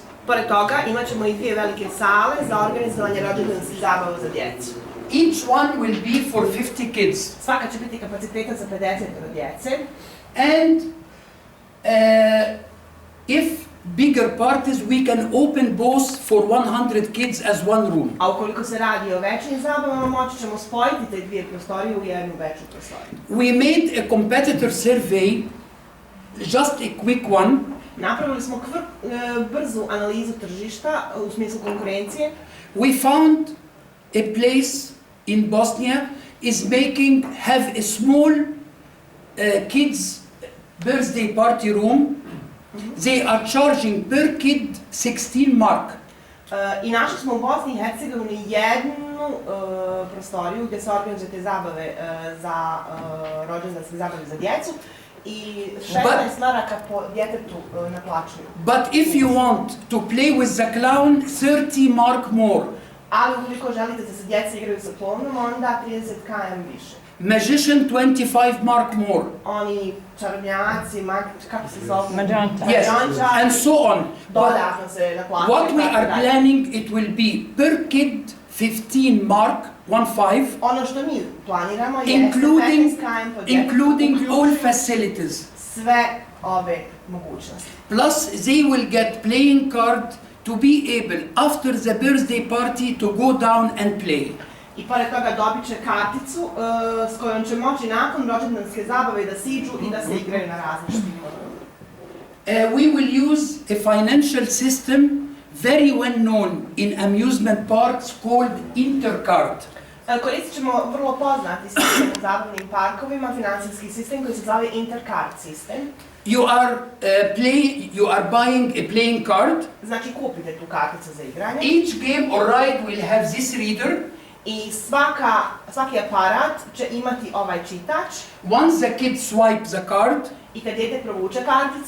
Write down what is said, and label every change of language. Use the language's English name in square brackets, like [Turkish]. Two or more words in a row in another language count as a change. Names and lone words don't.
[Bosnian] Pored toga imat ćemo i 2 velike sale za organizovanje rođendanskih zabava za djecu. [English] Each one will be for 50 kids. [Bosnian] Svaka će biti kapaciteta za 50 djece. [English] And if bigger parties, we can open both for 100 kids as one room. [Bosnian] A ukoliko se radi o većim zabavama, moći ćemo spojiti te 2 prostorije u jednu veću prostoriju. [English] We made a competitor survey, just a quick one. [Bosnian] Napravili smo brzu analizu tržišta u smislu konkurencije. [English] We found a place in Bosnia is have a small kids birthday party room. They are charging per kid 16 mark. [Bosnian] I našli smo u Bosni i Hercegovini jednu prostoriju gdje se organizuju te zabave za rođendanske zabave za djecu i 16 maraka po djetetu naplaćuju. [English] But if you want to play with the clown, 30 mark more. [Bosnian] Ali ukoliko želite da se djeca igraju sa klovnom, onda 30 km više. [English] Magician, 25 mark more. [Bosnian] Oni čarobnjaci, kako se zove? Mađanča. [English] Yes, and so on. [Bosnian] Dodatno se naplaćuju. [English] What we are planning, it will be per kid 15 mark, 15, [Bosnian] Ono što mi planiramo je [English] including [Bosnian] 15 km po djetetu, [English] all [Bosnian] uključujući [English] facilities. [Bosnian] sve ove mogućnosti. [English] Plus, they will get playing card to be able, after the birthday party, to go down and play. [Bosnian] I pored toga dobit će karticu s kojom će moći nakon rođendanske zabave da siđu i da se igraju na različitim [English] We will use a financial system very well known in amusement parks called Intercard. [Bosnian] Koristit ćemo vrlo poznati sistem u zabavnim parkovima, financijski sistem koji se zove Intercard sistem. [English] You are buying a playing card. [Bosnian] Znači kupite tu karticu za igranje. [English] Each game or ride will have this reader. [Bosnian] I svaki aparat će imati ovaj čitač. [English] Once the kid swipes the card, [Bosnian] I kad dijete provuče karticu,